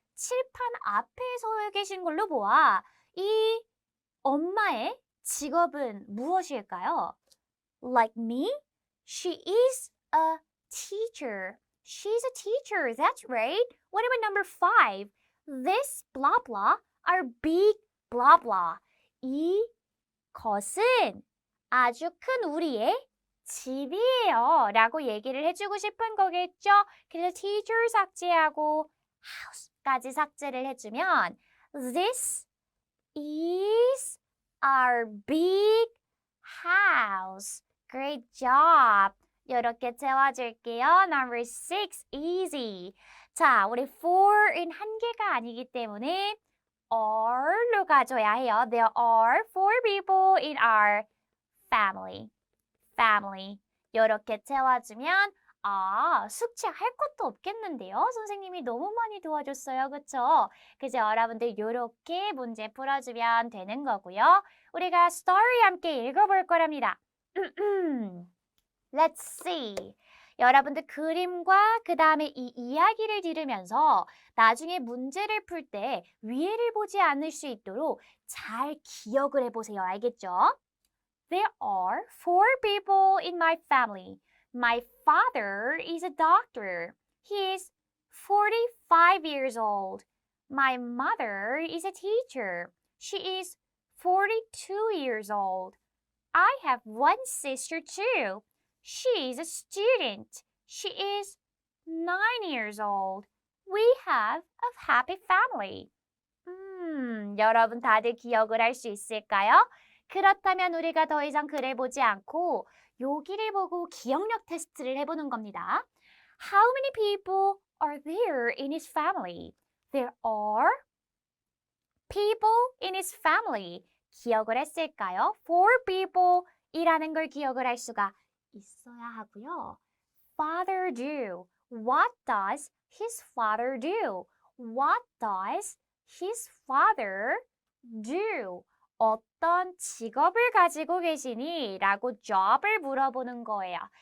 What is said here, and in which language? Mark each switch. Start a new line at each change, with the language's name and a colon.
Korean: 칠판 앞에 서 계신 걸로 보아. 이 엄마의 직업은 무엇일까요?
English: Like me, she is a teacher. She's a teacher, that's right. What about number 5? This blah blah are big blah blah.
Korean: 이 것은 아주 큰 우리의 집이에요 라고 얘기를 해주고 싶은 거겠죠? 그래서 teacher 삭제하고 house까지 삭제를 해주면
English: This is our big house. Great job.
Korean: 이렇게 채워줄게요.
English: Number 6, easy.
Korean: 자, 우리 for은 한 개가 아니기 때문에 are로 가져야 해요.
English: There are 4 people in our family.
Korean: 이렇게 채워주면 숙제할 것도 없겠는데요. 선생님이 너무 많이 도와줬어요. 그쵸? 그래서 여러분들 이렇게 문제 풀어주면 되는 거고요. 우리가 story 함께 읽어볼 거랍니다.
English: Let's see.
Korean: 여러분들 그림과 그 다음에 이 이야기를 들으면서 나중에 문제를 풀 때 위에를 보지 않을 수 있도록 잘 기억을 해보세요. 알겠죠?
English: There are 4 people in my family. My father is a doctor. He is 45 years old. My mother is a teacher. She is 42 years old. I have one sister too. She is a student. She is 9 years old. We have a happy family.
Korean: 여러분 다들 기억을 할 수 있을까요? 그렇다면 우리가 더 이상 글을 보지 않고 여기를 보고 기억력 테스트를 해보는 겁니다.
English: How many people are there in his family? There are people in his family.
Korean: 기억을 했을까요?
English: Four people
Korean: 이라는 걸 기억을 할 수가 있어야 하고요.
English: Father do. What does his father do? What does his father do?
Korean: 어떤 직업을 가지고 계시니? 라고 job을 물어보는 거예요.